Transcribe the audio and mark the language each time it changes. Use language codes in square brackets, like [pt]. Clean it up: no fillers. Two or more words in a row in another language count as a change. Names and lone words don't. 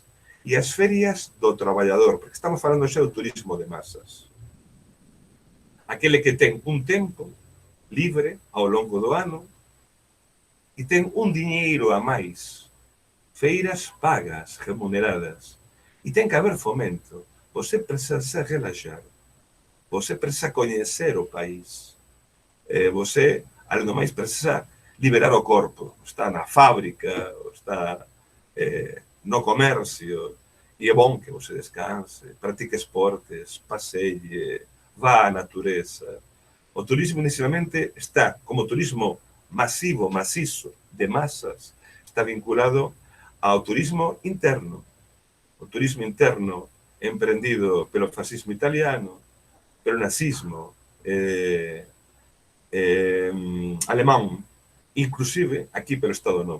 [gl] E as ferias do traballador, porque estamos falando xa do turismo de masas. Aquele que ten un tempo libre ao longo do ano e ten un diñeiro a máis feiras pagas, remuneradas. E ten que haber fomento. Você precisa se relaxar. Você precisa coñecer o país. Você, além do máis, precisa liberar o corpo. Está na fábrica, está no comercio. [pt] E é bom que você descanse, pratique esportes, passeie, vá á natureza. [gl] O turismo inicialmente está, como turismo masivo, macizo, de masas, está vinculado ao turismo interno. O turismo interno emprendido pelo fascismo italiano, pelo nazismo alemán, inclusive aquí pelo Estado Novo.